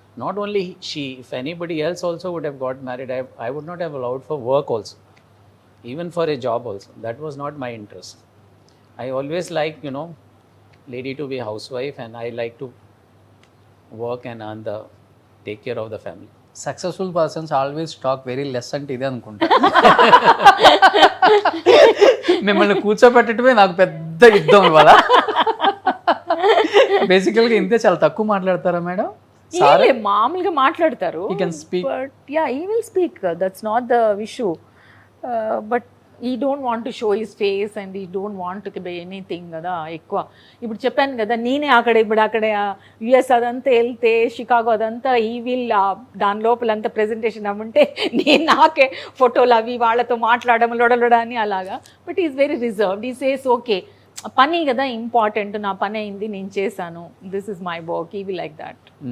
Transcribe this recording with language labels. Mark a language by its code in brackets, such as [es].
[en] Not only she, if anybody else also would have got married, I would not have allowed for work also. even for a job also. That was not my interest. I always like, you know, lady to be housewife, and I like to work and earn the take care of the family. Successful persons always talk very less [te] అంటే ఇదే అనుకుంటా. మిమ్మల్ని కూర్చోబెట్టడమే నాకు పెద్ద యుద్ధం ఇవాళ. బేసికల్గా ఇంతే, చాలా తక్కువ మాట్లాడతారా మేడం? ఏలే, మామూలుగా మాట్లాడతారు. [en] He can speak. But yeah, he will speak. That's not the issue. But he don't want to show his face and he don't want to be anything [te] కదా ఎక్కువ. ఇప్పుడు చెప్పాను కదా, నేనే అక్కడ యుఎస్ అదంతా వెళ్తే, షికాగో అదంతా, ఈ విల్ దాని లోపలంతా ప్రెజెంటేషన్ అమ్ముంటే నేను నాకే ఫోటోలు అవి వాళ్ళతో మాట్లాడడం లొడలొడని అలాగా. [en] But is very reserved. He says okay, [te] పని కదా ఇంపార్టెంట్, నా పని అయింది, నేను చేశాను, [en] This is my work, he will like that.